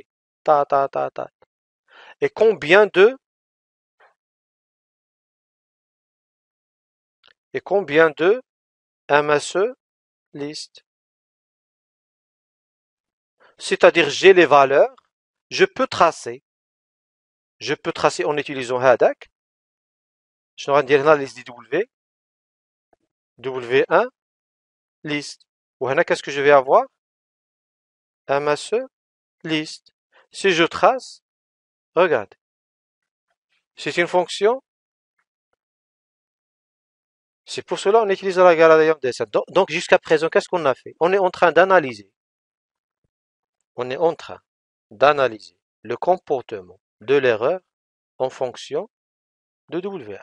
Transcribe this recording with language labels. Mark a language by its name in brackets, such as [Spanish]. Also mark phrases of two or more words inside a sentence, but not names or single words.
[French] Ta, ta, ta, ta. Et combien de MSE list? C'est-à-dire j'ai les valeurs, je peux tracer. Je peux tracer en utilisant Hadak. Je vais dire la liste des W. W1 list. Ou qu'est-ce que je vais avoir? MSE list. Si je trace, regarde. C'est une fonction. C'est pour cela qu'on utilise la [English] gradient descent. [French] Donc jusqu'à présent, qu'est-ce qu'on a fait? On est en train d'analyser. On est en train d'analyser le comportement de l'erreur en fonction de W1.